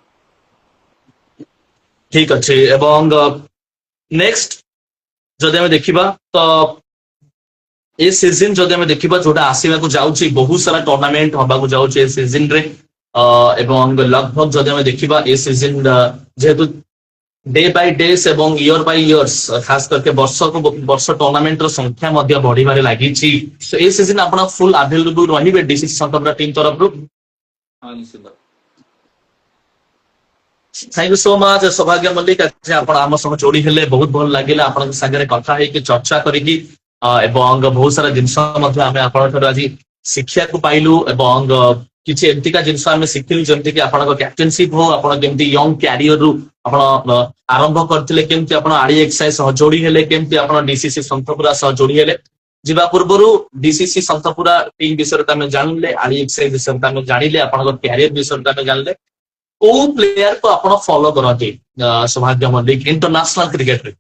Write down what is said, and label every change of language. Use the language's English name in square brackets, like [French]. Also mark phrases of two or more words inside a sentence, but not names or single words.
[Odia] ଠିକ ଅଛି ଏବଂ ନେକ୍ସଟ ଯଦି ଆମେ ଦେଖିବା ତ ଏ ସିଜନ ଯଦି ଆମେ ଦେଖିବା ଯୋଉଟା ଆସିବାକୁ ଯାଉଛି ବହୁତ ସାରା ଟୁର୍ଣ୍ଣାମେଣ୍ଟ ହବାକୁ ଯାଉଛି ଏ ସିଜନ ରେ ଏବଂ ଲଗଭଗ ଯଦି ଆମେ ଦେଖିବା ଏ ସିଜନ ଯେହେତୁ [English] day by days [Odia] ଏବଂ [English] year by years [Odia] ଖାସ କରିକେ ବର୍ଷକୁ ବର୍ଷ ଟୁର୍ଣ୍ଣାମେଣ୍ଟର ସଂଖ୍ୟା ମଧ୍ୟ ବଢିବାରେ ଲାଗିଛି ତ ଏ ସିଜନ ଆପଣ [English] full available [Odia] ରହିବେ ଡିସିସି ସନ୍ତପୁରା ଟିମ୍ ତରଫରୁ ହଁ ନିଶ୍ଚିତ। [English] thank you so much [Odia] सौभाग्य मल्लिक ଆଜି ଆପଣ ଆମ ସହ ଯୋଡି ହେଲେ ବହୁତ ଭଲ ଲାଗିଲା ଆପଣଙ୍କ ସାଙ୍ଗରେ କଥା ହେଇକି ଚର୍ଚ୍ଚା କରିକି ଏବଂ ବହୁତ ସାରା ଜିନିଷ ମଧ୍ୟ ଆମେ ଆପଣଙ୍କ ଠାରୁ ଆଜି ଶିଖିବାକୁ ପାଇଲୁ ଏବଂ କିଛି ଏମିତିକା ଜିନିଷ ଆମେ ଶିଖିଲୁ ଯେମିତି କି ଆପଣଙ୍କ କ୍ୟାପ୍ଟେନସିପ ହଉ ଆପଣ କେମିତି ୟଙ୍ଗ କ୍ୟାରିୟରରୁ ଆପଣ ଆରମ୍ଭ କରିଥିଲେ କେମିତି ଆପଣ ଆଡି ଏକ୍ସାଇଜ ସହ ଯୋଡି ହେଲେ କେମିତି ଆପଣ ଡିସିସି ସନ୍ତପୁରା ସହ ଯୋଡି ହେଲେ ଯିବା ପୂର୍ବରୁ ଡିସିସି ସନ୍ତପୁରା ଟିମ୍ ବିଷୟରେ ଆମେ ଜାଣିଲେ ଆଡି ଏକ୍ସାଇଜ ବିଷୟରେ ଆମେ ଜାଣିଲେ ଆପଣଙ୍କ କ୍ୟାରିୟର ବିଷୟରେ ଆମେ ଜାଣିଲେ କୋଉ ପ୍ଲେୟାର କୁ ଆପଣ ଫଲୋ କରନ୍ତି ସୌଭାଗ୍ୟ ମଲ୍ଲିକ ଇଣ୍ଟରନ୍ୟାସନାଲ କ୍ରିକେଟରେ